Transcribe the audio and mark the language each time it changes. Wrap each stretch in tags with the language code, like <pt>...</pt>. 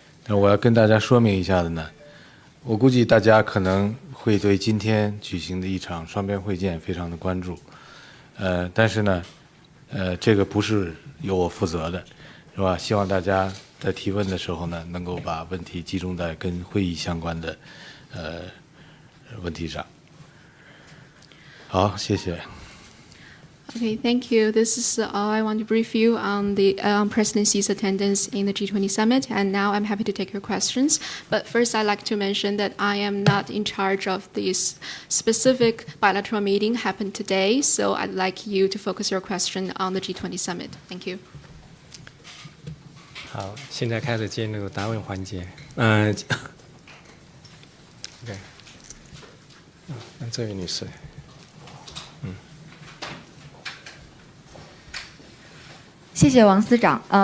<zh>那我要跟大家说明一下的呢，我估计大家可能会对今天举行的一场双边会见非常的关注，但是呢，这个不是由我负责的，是吧？希望大家在提问的时候呢，能够把问题集中在跟会议相关的问题上。好，谢谢。</zh> <en>Okay, thank you. This is all I want to brief you on the President Xi's attendance in the G20 summit, and now I'm happy to take your questions. But first, I'd like to mention that I am not in charge of this specific bilateral meeting happened today, so I'd like you to focus your question on the G20 summit. Thank you.</en> <zh>好，现在开始进入答问环节。 OK， 那这位女士。谢谢王司长。</zh>